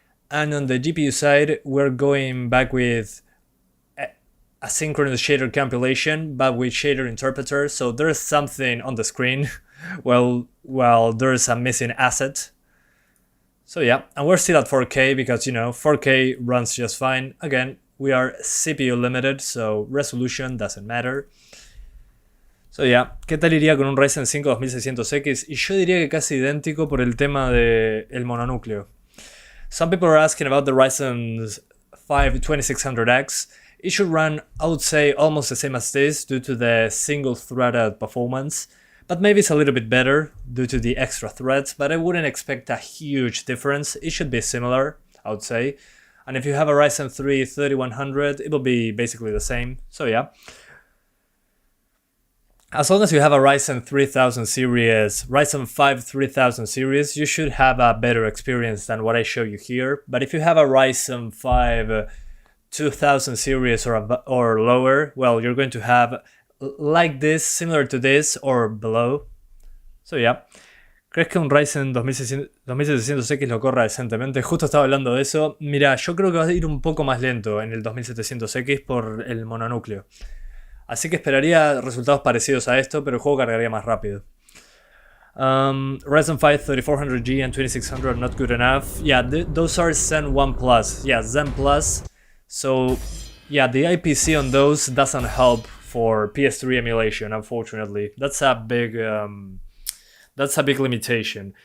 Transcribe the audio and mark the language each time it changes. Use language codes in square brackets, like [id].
[en] And on the GPU side, we're going back with asynchronous shader compilation, but with shader interpreter. So there's something on the screen while there's a missing asset. So yeah, and we're still at 4K because, you know, 4K runs just fine. Again, we are CPU limited, so resolution doesn't matter. So yeah, [es] ¿qué tal iría con un Ryzen 5 2600X? Y yo diría que casi idéntico por el tema del mononúcleo. [en] Some people are asking about the Ryzen 5 2600X. It should run, I would say, almost the same as this due to the single-threaded performance. But maybe it's a little bit better due to the extra threads, but I wouldn't expect a huge difference. It should be similar, I would say. And if you have a Ryzen 3 3100, it will be basically the same. So yeah. As long as you have a Ryzen 3000 series, Ryzen 5 3000 series, you should have a better experience than what I show you here. But if you have a Ryzen 5 2000 series or lower, well, you're going to have like this, similar to this, or below. So yeah. [es] ¿Crees que un Ryzen 2700X lo corra decentemente? Justo estaba hablando de eso. Mira, yo creo que va a ir un poco más lento en el 2700X por el mononúcleo. Así que esperaría resultados parecidos a esto, pero el juego cargaría más rápido. [en] Ryzen 5 3400G and 2600 are not good enough. Yeah, those are Zen 1 Plus. Yeah, Zen Plus. So, yeah, the IPC on those doesn't help for PS3 emulation, unfortunately. That's a big limitation.